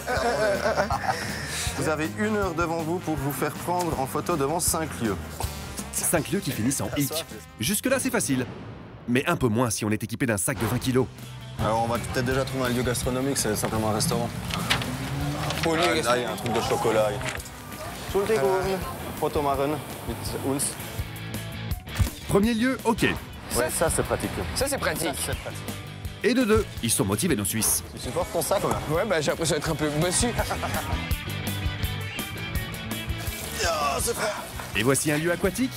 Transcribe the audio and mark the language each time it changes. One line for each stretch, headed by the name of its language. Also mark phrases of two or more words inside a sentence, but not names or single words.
French: Vous avez 1 heure devant vous pour vous faire prendre en photo devant 5 lieux. 5 lieux qui finissent en hic. Jusque-là, c'est facile. Mais un peu moins si on est équipé d'un sac de 20 kilos. Alors, on va peut-être déjà trouver un lieu gastronomique, c'est simplement un restaurant. Là, il y a un truc de chocolat.
German: Entschuldigung, Fotomachen mit uns.
French: Premier lieu, ok. Ouais, ça, c'est pratique. Ça, c'est pratique. Et de 2, ils sont motivés nos Suisses. Tu supportes ton sac, là? Ouais, bah j'ai l'impression d'être un peu bossu. C'est prêt. Et voici un lieu aquatique.